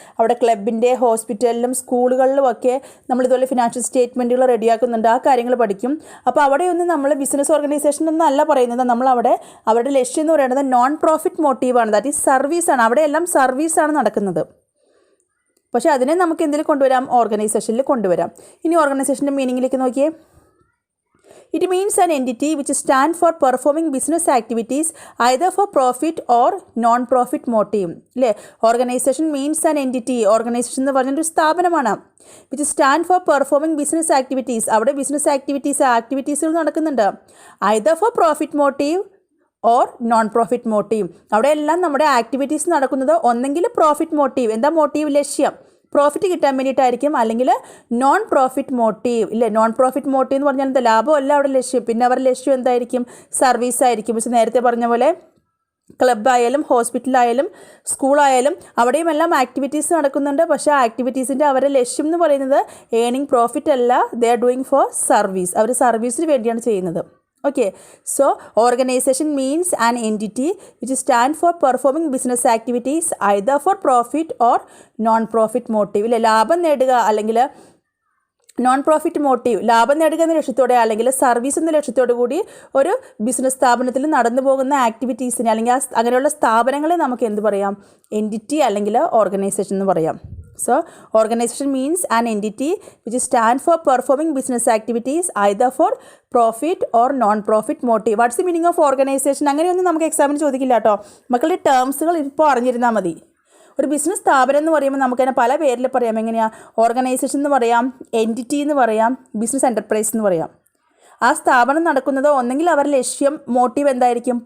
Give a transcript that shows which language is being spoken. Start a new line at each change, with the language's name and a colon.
Malayalam: അവിടെ ക്ലബിൻ്റെ, ഹോസ്പിറ്റലിലും സ്കൂളുകളിലുമൊക്കെ നമ്മളിതുപോലെ ഫിനാൻഷ്യൽ സ്റ്റേറ്റ്മെൻറ്റുകൾ റെഡിയാക്കുന്നുണ്ട്. ആ കാര്യങ്ങൾ പഠിക്കും. അപ്പോൾ അവിടെയൊന്നും നമ്മൾ ബിസിനസ് ഓർഗനൈസേഷൻ എന്നല്ല പറയുന്നത്. നമ്മളവിടെ അവരുടെ ലക്ഷ്യം എന്ന് പറയുന്നത് നോൺ പ്രോഫിറ്റ് മോട്ടീവാണ്,
English: that is
Malayalam: സർവീസാണ്. അവിടെയെല്ലാം സർവീസാണ് നടക്കുന്നത്. പക്ഷേ അതിനെ നമുക്ക് എന്തിൽ കൊണ്ടുവരാം, ഓർഗനൈസേഷനിൽ കൊണ്ടുവരാം. ഇനി ഓർഗനൈസേഷൻ്റെ മീനിങ്ങിലേക്ക് നോക്കിയേ.
English: It means an entity which stands for performing business activities either for profit or non-profit motive.
Malayalam: അല്ലേ,
English: Organisation means an entity.
Malayalam: Organisation എന്ന് പറഞ്ഞൊരു സ്ഥാപനമാണ്.
English: Which stand for performing business activities.
Malayalam: അവിടെ ബിസിനസ് ആക്ടിവിറ്റീസുകൾ നടക്കുന്നുണ്ട്.
English: either for profit motive or non profit motive.
Malayalam: അവിടെ എല്ലാം നമ്മുടെ activities നടക്കുന്നത് ഒന്നെങ്കിൽ പ്രോഫിറ്റ് മോട്ടീവ്, എന്താ മോട്ടീവ്, ലക്ഷ്യം പ്രോഫിറ്റ് കിട്ടാൻ വേണ്ടിയിട്ടായിരിക്കും, അല്ലെങ്കിൽ നോൺ പ്രോഫിറ്റ് മോട്ടീവ് ഇല്ലേ. നോൺ പ്രോഫിറ്റ് മോട്ടീവ് എന്ന് പറഞ്ഞാൽ എന്താ, ലാഭമല്ല അവിടെ ലക്ഷ്യം. പിന്നെ അവരുടെ ലക്ഷ്യം എന്തായിരിക്കും, സർവീസ് ആയിരിക്കും. പക്ഷേ നേരത്തെ പറഞ്ഞ പോലെ ക്ലബ്ബായാലും ഹോസ്പിറ്റലായാലും സ്കൂളായാലും അവിടെയും എല്ലാം ആക്ടിവിറ്റീസ് നടക്കുന്നുണ്ട്. പക്ഷേ ആ ആക്ടിവിറ്റീസിൻ്റെ അവരുടെ ലക്ഷ്യം എന്ന് പറയുന്നത് ഏർണിംഗ് പ്രോഫിറ്റ് അല്ല,
English: They are doing for service.
Malayalam: അവർ സർവീസിന് വേണ്ടിയാണ് ചെയ്യുന്നത്.
English: Okay, so organization means an entity which stands for performing business activities either for profit or non-profit motive.
Malayalam: ഇല്ലേ, ലാഭം നേടുക അല്ലെങ്കിൽ നോൺ പ്രോഫിറ്റ് മോട്ടീവ്, ലാഭം നേടുക എന്ന ലക്ഷ്യത്തോടെ അല്ലെങ്കിൽ സർവീസ് എന്ന ലക്ഷ്യത്തോടു കൂടി ഒരു ബിസിനസ് സ്ഥാപനത്തിൽ നടന്നു പോകുന്ന ആക്ടിവിറ്റീസിനെ അല്ലെങ്കിൽ അങ്ങനെയുള്ള സ്ഥാപനങ്ങളെ നമുക്ക് എന്ത് പറയാം, എൻറ്റിറ്റി അല്ലെങ്കിൽ ഓർഗനൈസേഷൻ എന്ന് പറയാം.
English: So, organization means an entity which stands for performing business activities either for profit or non-profit motive. What's the meaning of organization?
Malayalam: അങ്ങനെയൊന്നും നമുക്ക് എക്സാമിന് ചോദിക്കില്ല കേട്ടോ. മക്കളുടെ ടേംസുകൾ ഇപ്പോൾ അറിഞ്ഞിരുന്നാൽ മതി. ഒരു ബിസിനസ് സ്ഥാപനം എന്ന് പറയുമ്പോൾ നമുക്കതിനെ പല പേരിൽ പറയാം. എങ്ങനെയാണ്? ഓർഗനൈസേഷൻ എന്ന് പറയാം, എൻറ്റിറ്റി എന്ന് പറയാം, ബിസിനസ് എൻ്റർപ്രൈസ് എന്ന് പറയാം. ആ സ്ഥാപനം നടക്കുന്നത് ഒന്നെങ്കിൽ അവരുടെ ലക്ഷ്യം മോട്ടീവ് എന്തായിരിക്കും?